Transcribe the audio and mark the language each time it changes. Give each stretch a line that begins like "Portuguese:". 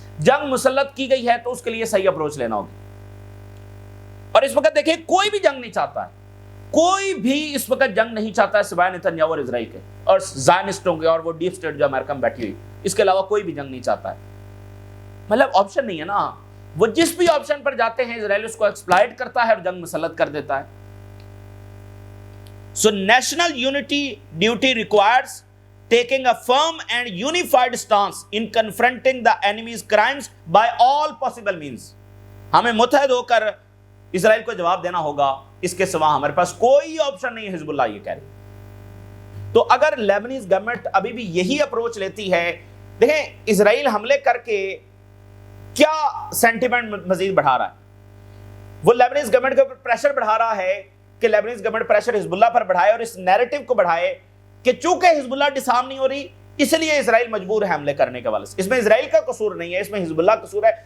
Urdu: جنگ مسلط کی گئی ہے تو اس کے لیے صحیح اپروچ لینا ہوگی. اور اس وقت دیکھیں کوئی بھی جنگ نہیں چاہتا ہے، کوئی بھی اس وقت جنگ نہیں چاہتا ہے سوائے نتنیاہو اور اسرائیل کے اور زائنسٹوں کے اور وہ ڈیپ اسٹیٹ جو امریکہ میں بیٹھی ہوئی، اس کے علاوہ کوئی بھی جنگ نہیں چاہتا ہے. مطلب آپشن نہیں ہے نا، وہ جس بھی آپشن پر جاتے ہیں اسرائیل اس کو ایکسپلائٹ کرتا ہے اور جنگ مسلط کر دیتا ہے.
English: So national unity duty requires taking a firm and unified stance in confronting the enemy's crimes by all possible means.
Urdu: ہمیں متحد ہو کر اسرائیل کو جواب دینا ہوگا، اس کے سوا ہمارے پاس کوئی آپشن نہیں ہے. حزب اللہ یہ کہہ رہی. تو اگر لیبنیز گورنمنٹ ابھی بھی یہی اپروچ لیتی ہے، دیکھیں اسرائیل حملے کر کے کیا سینٹیمنٹ مزید بڑھا رہا ہے، وہ لیبنیز گورنمنٹ کے اوپر پریشر بڑھا رہا ہے کہ لیبنیز گورنمنٹ پریشر حزب اللہ پر بڑھائے اور اس نیریٹو کو بڑھائے کہ چونکہ حزب اللہ ڈسارم نہیں ہو رہی اس لیے اسرائیل مجبور ہے حملے کرنے کے حوالے سے. اس میں اسرائیل کا قصور نہیں ہے، اس میں حزب اللہ کا قصور ہے.